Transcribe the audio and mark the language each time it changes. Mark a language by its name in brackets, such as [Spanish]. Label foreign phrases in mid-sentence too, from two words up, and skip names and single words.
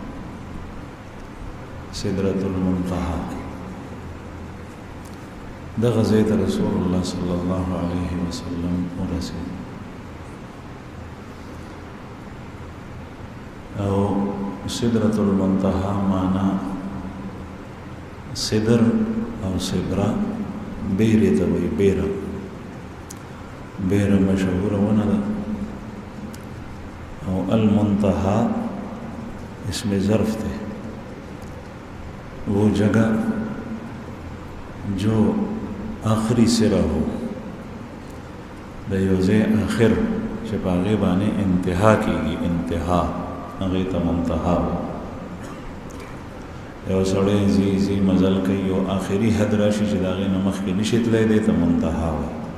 [Pashto] سدرة المنتهى دغه ځای ته رسول الله صلی الله علیه وسلم ورسېد او سدرة المنتهى معنا سدر او سدرا بیرې ته وایي. [Urdu] بیره مشهوره ونه ده او المنتهى اسم ظرف تھے وہ جگہ جو آخری سرا ہو د یو ځای آخر چې په هغې باندې انتها کېږي، انتها هغې ته منتها وایي. یو سړی ځي مزل کوي یو آخري حد راشي چې د هغې نه مخکې نشي تللی، دی ته منتها وایي.